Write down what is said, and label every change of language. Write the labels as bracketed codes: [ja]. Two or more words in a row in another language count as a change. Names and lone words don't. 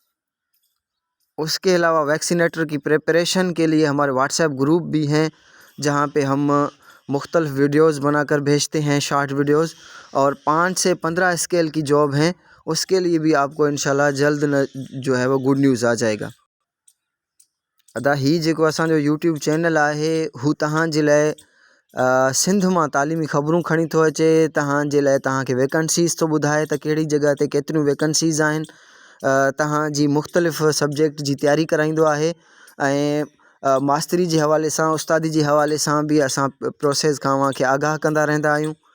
[ur] اس کے علاوہ ویکسینیٹر کی پریپریشن کے لیے ہمارے واٹس ایپ گروپ بھی ہیں، جہاں پہ ہم مختلف ویڈیوز بنا کر بھیجتے ہیں، [en] short videos, [ur] اور 5 سے 15 اسکیل کی جاب ہیں. اس کے لیے بھی آپ کو انشاءاللہ جلد جو ہے وہ [en] good news [ur] آ جائے گا. [sd] ادا ہی जेको असांजो यूट्यूब चैनल आहे हू तव्हांजे लाइ सिंध मां तालीमी ख़बरूं खणी थो अचे. तव्हांजे लाइ तव्हांखे वैकेंसीज़ थो ॿुधाए त कहिड़ी जॻह ते केतिरियूं वैकेंसीज़ आहिनि. तव्हांजी मुख़्तलिफ़ सब्जेक्ट जी तयारी कराईंदो आहे, ऐं मास्तरी जे हवाले सां, उस्तादी जे हवाले सां बि असां प्रोसेस खां अव्हांखे आगाह कंदा रहंदा आहियूं.